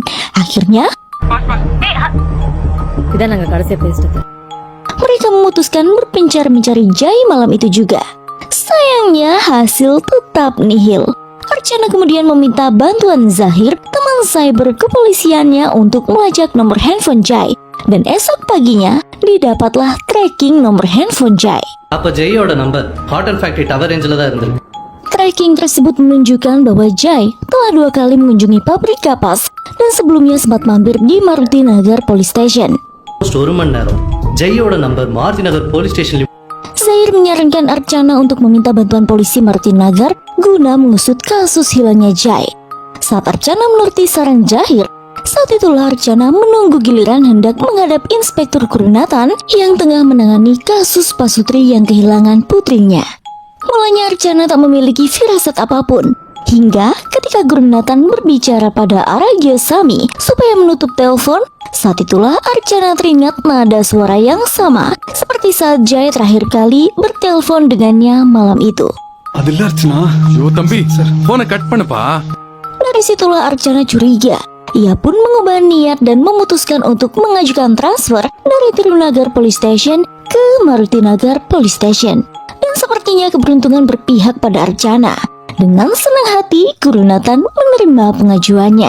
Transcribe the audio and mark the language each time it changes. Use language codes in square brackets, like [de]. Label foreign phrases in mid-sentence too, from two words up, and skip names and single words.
[id] Akhirnya, mereka memutuskan berpencar mencari Jai malam itu juga. Sayangnya hasil tetap nihil. Archana kemudian meminta bantuan Zahir, teman cyber kepolisiannya untuk melacak nomor handphone Jai. Dan esok paginya didapatlah tracking nomor handphone Jai. [ta] அப்ப ஜெயோட நம்பர் [en] hotel factory tower range [ta] தான் இருந்தது. [id] Tracking tersebut menunjukkan bahwa Jai telah 2 kali mengunjungi pabrik kapas dan sebelumnya sempat mampir di Maruti Nagar Police Station. [ta] ஒரு மணி நேரம் ஜெயோட நம்பர் மாருதி நகர் போலீஸ் ஸ்டேஷன்ல. [id] Zahir menyarankan Archana untuk meminta bantuan polisi Maruti Nagar guna mengusut kasus hilangnya Jai. Saat Archana menuruti saran Zahir, saat itulah Archana menunggu giliran hendak menghadap Inspektur Gurunatan yang tengah menangani kasus Pasutri yang kehilangan putrinya. Mulanya Archana tak memiliki firasat apapun, hingga ketika Gurunatan berbicara pada Aragyo Sami supaya menutup telepon, saat itulah Archana teringat nada suara yang sama seperti saat Jai terakhir kali bertelepon dengannya malam itu. [ta] அதில்ல அர்ச்சனா. ஐயோ தம்பி, போனை கட் பண்ணுப்பா. [id] Dari situlah Archana curiga. Ia pun mengubah niat dan memutuskan untuk mengajukan transfer dari Tirunagar Police Station ke Maruti Nagar Police Station. Dan sepertinya keberuntungan berpihak pada Archana. Dengan senang hati, Gurunatan menerima pengajuannya.